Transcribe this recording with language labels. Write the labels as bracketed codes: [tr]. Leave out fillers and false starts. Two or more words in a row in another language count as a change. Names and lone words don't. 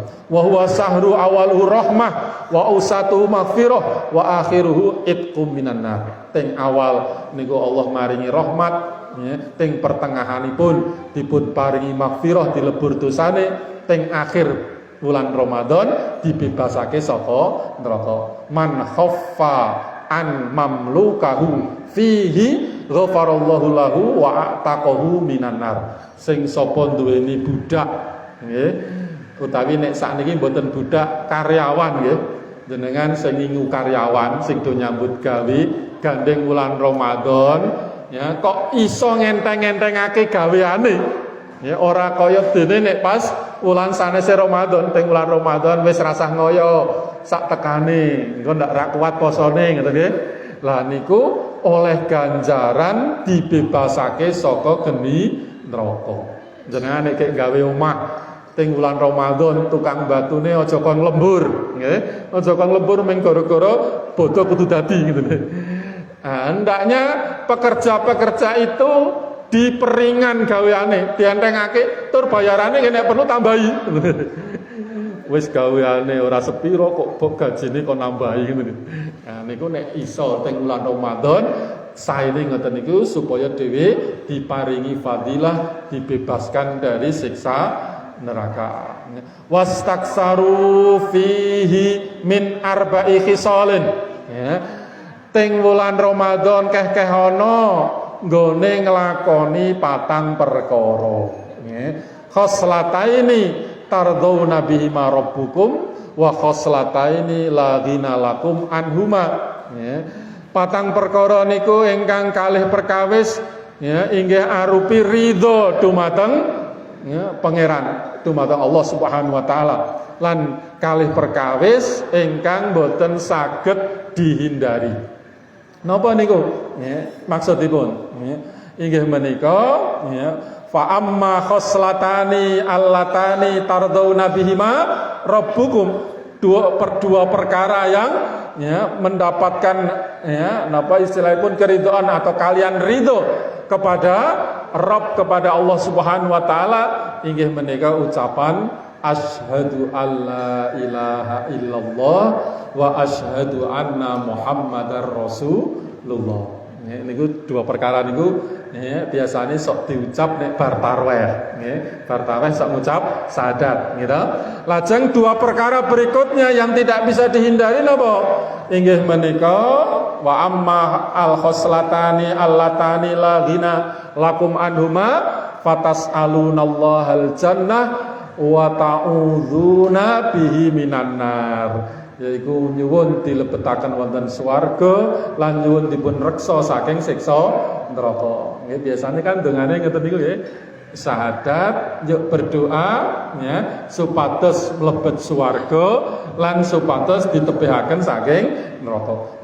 [ar] وهو شهر أوله رحمة وأوسطه مغفرة وآخره عتق من النار. [jv] Teng awal niku Allah maringi rahmat, ya, teng pertengahanipun dipun paringi maghfirah dilebur dosane, teng akhir bulan Ramadan dibebasake saka neraka. [ar] من خفف عن مملوكه فيه غفر الله له وأعتقه من النار. [jv] Sing sapa duweni budak nggih utawi nek sakniki mboten budak karyawan nggih jenengan sing ngingu karyawan sing do nyambut gawe gandeng wulan Ramadan ya kok iso ngenteng-entengake gaweane ya ora kaya dene nek pas wulan sanese Ramadan teng wulan Ramadan wis rasah ngoyo sak tekane engko ndak ra kuat posone ngoten nggih. Lah niku oleh ganjaran dibebasake saka geni neraka. Jenengan nek gawe omah teng wulan Ramadan tukang batune aja kon lembur, nggih. Aja kon lembur mung gara-gara bodo kudu dadi gitu. [id] Hendaknya pekerja-pekerja itu diperingan [jv] gaweane, dientengake tur bayarane nek perlu tambahi. Wis gaweane ora sepiro kok gajine kok nambahi ngono. Nah niku nek iso teng wulan Ramadan saene ngoten niku supaya dhewe diparingi fadilah, [id] dibebaskan dari siksa neraka. [ar] واستكثروا فيه من أربع خصال. [jv] Ya. Teng wulan Ramadan keh-keh ana nggone nglakoni patang perkara. Nggih. [ar] خصلتين ترضون بهما ربكم وخصلتين لا غنى لكم عنهما. [jv] Ya. Patang perkara niku ingkang kalih perkawis ya inggih arupi ridho dumateng ya pangeran dumateng Allah [ar] سبحانه وتعالى [jv] lan kalih perkawis ingkang boten saged dihindari. Napa niku? Ya, maksudipun ya, inggih menika ya [ar] فأما الخصلتان اللتان ترضون بهما ربكم [id] dua perkara yang ya mendapatkan ya napa istilahipun keridhaan atau kalian ridho kepada Rabb kepada Allah [ar] سبحانه وتعالى [jv] inggih menika [id] ucapan [ar] أشهد أن لا إله إلا الله وأشهد أن محمدا رسول الله. [jv] Ya, niku dua perkara niku ya, biasanya sok diucap nek bar tarweh nggih. Bar tarweh sok ngucap syahadat gitu. [id] Lajeng dua perkara berikutnya yang tidak bisa dihindari napa? [jv] Inggih menika [ar] وأما الخصلتان اللتان لا غنى لكم عنهما فتسألون الله الجنة وتعوذون به من النار. [jv] Yaiku nyuwun dilebetaken wonten swarga lan nyuwun dipun reksa saking siksa neraka. Nggih biasane kan dongane ngoten niku nggih. Syahadat [id] yuk berdoa [jv] ya supados mlebet swarga lan supados ditepihaken saking neraka.